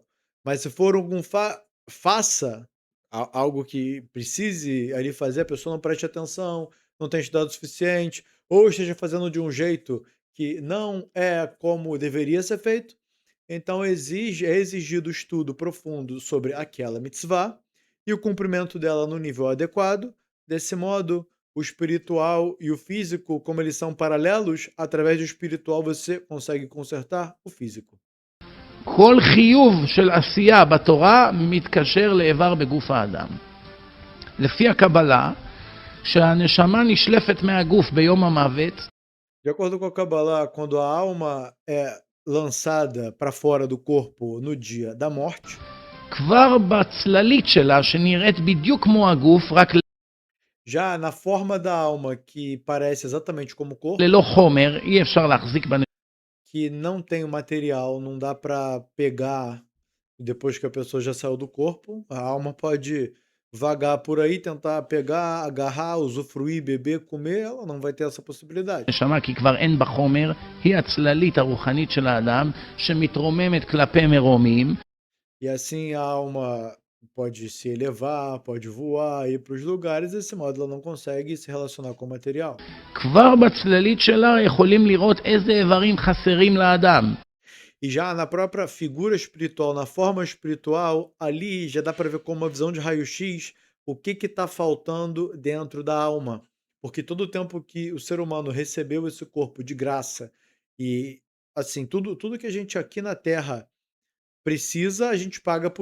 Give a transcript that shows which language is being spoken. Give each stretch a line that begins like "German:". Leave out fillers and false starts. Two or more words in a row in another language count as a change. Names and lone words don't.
Portuguese: Mas se for algum faça, algo que precise ali fazer, a pessoa não preste atenção, não tem estudado o suficiente, ou esteja fazendo de um jeito que não é como deveria ser feito, então é exigido estudo profundo sobre aquela mitzvah e o cumprimento dela no nível adequado. Desse modo, o espiritual e o físico, como eles são paralelos, através do espiritual você consegue consertar o físico.
Hebrew: כל חיוב של עשייה בתורה מתקשר לאיבר בגוף האדם. לפי הקבלה, שהנשמה נשלפת מהגוף ביום המוות,
Portuguese: De acordo com a Kabbalah, quando a alma é lançada para fora do corpo no dia da morte,
Hebrew: כבר בצללית שלה, שנראית בדיוק כמו הגוף, רק
Portuguese: já na forma da alma que parece exatamente como o corpo,
Hebrew: ללא חומר, אי אפשר להחזיק בנשמה.
Portuguese: que não tem o material, não dá para pegar depois que a pessoa já saiu do corpo, a alma pode vagar por aí, tentar pegar, agarrar, usufruir, beber, comer, ela não vai ter essa possibilidade.
Hebrew: כי כבר אין בה חומר, היא הצללית הרוחנית של האדם, שמתרוממת כלפי מרומים,
Portuguese: E assim a alma pode se elevar, pode voar, ir para os lugares, desse modo ela não consegue se relacionar com o material.
Hebrew: כבר בצללית שלה יכולים לראות איזה איברים חסרים לאדם.
Portuguese: E já na própria figura espiritual, na forma espiritual, ali já dá para ver com uma visão de raio-x o que está faltando dentro da alma. Porque todo o tempo que o ser humano recebeu esse corpo de graça e, assim, tudo que a gente aqui na Terra precisa, a gente paga por isso.